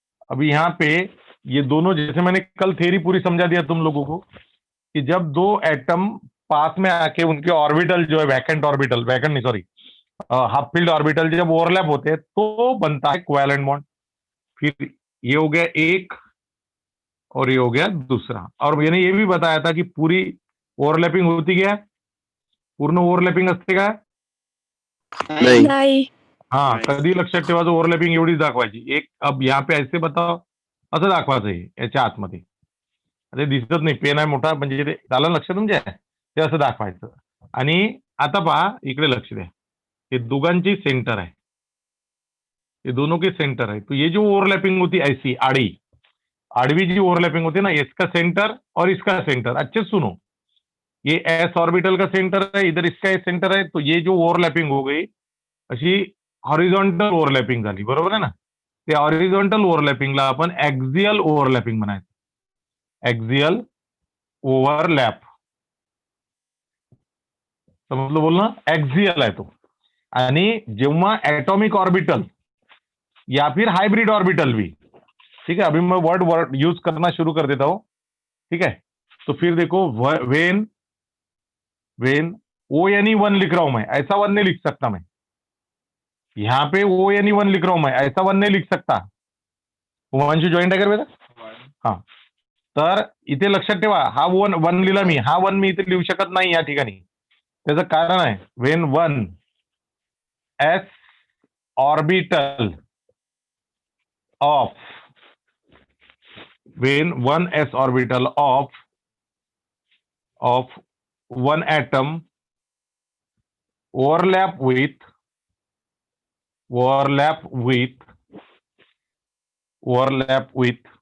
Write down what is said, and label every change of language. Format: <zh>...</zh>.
<hi>अब यहाँ पे ये दोनों, जैसे मैंने कल थ्योरी पूरी समझा दिया तुम लोगों को, कि जब दो एटम पास में आके उनके ऑर्बिटल जो है वैकेंट ऑर्बिटल, वैकेंट नहीं सॉरी, हाफ फील्ड ऑर्बिटल जब ओवरलैप होते हैं तो बनता है कोवैलेंट बॉन्ड। फिर ये हो गया एक, और ये हो गया दूसरा। और मैंने ये भी बताया था कि पूरी ओवरलैपिंग होती क्या,</hi> <mr>पूर्ण ओव्हरलॅपिंग असते का?</mr> <hi>नहीं</hi> <mr>नाही. हा, कधी लक्षात ठेवायचं, ओव्हरलॅपिंग एवढीच दाखवायची एक।</mr> <hi>अब यहाँ पे ऐसे बताओ,</hi> <mr>असं दाखवायचं हे याच्या आतमध्ये, ते दिसत नाही, पेन आहे मोठा, म्हणजे ते झालं लक्ष तुमच्या, ते असं दाखवायचं। आणि आता पहा इकडे लक्ष द्या, हे दोघांची सेंटर आहे,</mr> <hi>ये दोनों के सेंटर है, तो ये जो ओवरलैपिंग होती है ऐसी आड़ी, आड़वी जी ओवरलैपिंग होती है ना, इसका सेंटर और इसका सेंटर, अच्छे से सुनो, ये एस ऑर्बिटल का सेंटर है, इधर इसका सेंटर है, तो ये जो ओवरलैपिंग हो गई</hi> <mr>अशी हॉरिझॉन्टल ओव्हरलॅपिंग झाली, बरोबर आहे ना। त्या हॉरिझॉन्टल ओव्हरलॅपिंगला आपण ऍक्झियल ओव्हरलॅपिंग म्हणायचं, ऍक्झियल ओव्हरलॅप, समजलं बोलणं, ऍक्झियल आहे तो। आणि जेव्हा</mr> <hi>एटॉमिक ऑर्बिटल या फिर हाइब्रिड ऑर्बिटल भी, ठीक है, अभी मैं वर्ड यूज करना शुरू कर देता हूं, ठीक है। तो फिर देखो, वेन वेन ओ यानी 1 लिख रहा हूं मैं, ऐसा 1 नहीं लिख सकता मैं, यहां पे ओ यानी 1 लिख रहा हूं मैं, ऐसा 1 नहीं लिख सकता।</hi> <mr>वंश जॉईंट आहे का रे बेटा? हा, तर इथे लक्षात ठेवा, हा 1 लिहिला मी, हा 1 मी इथे लिहू शकत नाही या ठिकाणी, त्याचं कारण आहे,</mr> <en>when 1 S orbital of when one s orbital of one atom overlap with</en>